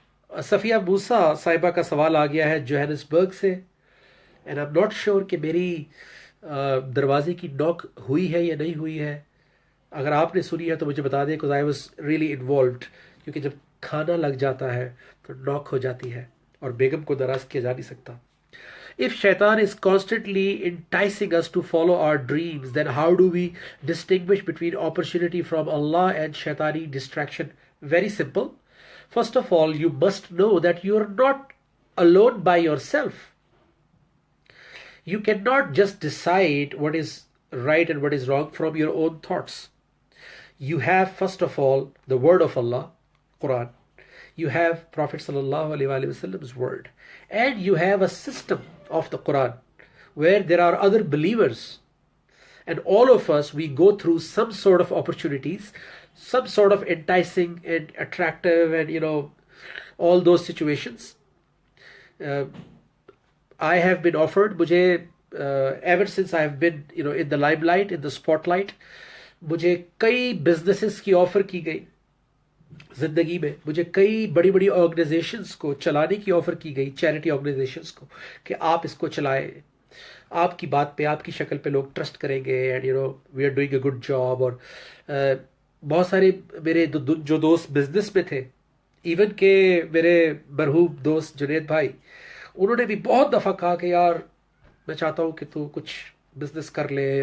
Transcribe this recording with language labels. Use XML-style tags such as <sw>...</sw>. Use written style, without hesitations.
<ur>صفیہ موسیٰ صاحبہ کا سوال آ گیا ہے جوہانسبرگ سے،</ur> <en>and I am not sure</en> <ur>کہ میری دروازے کی نوک ہوئی ہے یا نہیں ہوئی ہے. اگر آپ نے سنی ہے تو مجھے بتا دیں،</ur> <en>because I was really involved،</en> <ur>کیونکہ جب کھانا لگ جاتا ہے تو نوک ہو جاتی ہے. اور بیگم کو ناراض کیا جا نہیں سکتا.</ur> <en>If shaitan is constantly enticing us to follow our dreams, then how do we distinguish between opportunity from Allah and shaitani distraction? Very simple. First of all, you must know that you are not alone by yourself. You cannot just decide what is right and what is wrong from your own thoughts. You have, first of all, the word of Allah, Quran. You have Prophet sallallahu alaihi wasallam's word. And you have a system of the Quran where there are other believers. And all of us, we go through some sort of opportunities, some sort of enticing and attractive and, all those situations. I have been offered, ever since I have been, in the limelight, in the spotlight,</en> <ur>مجھے کئی businesses کی offer کی گئی زندگی میں. مجھے کئی بڑی بڑی آرگنائزیشنز کو چلانے کی آفر کی گئی, چیریٹی آرگنائزیشنز کو, کہ آپ اس کو چلائیں, آپ کی بات پہ, آپ کی شکل پہ لوگ ٹرسٹ کریں گے,</ur> <en>And we are doing a good job.</en> <ur>اور بہت سارے میرے جو دوست بزنس میں تھے, ایون کہ میرے مرحوم دوست جنید بھائی, انہوں نے بھی بہت دفعہ کہا کہ یار میں چاہتا ہوں کہ تو کچھ بزنس کر لے.</ur>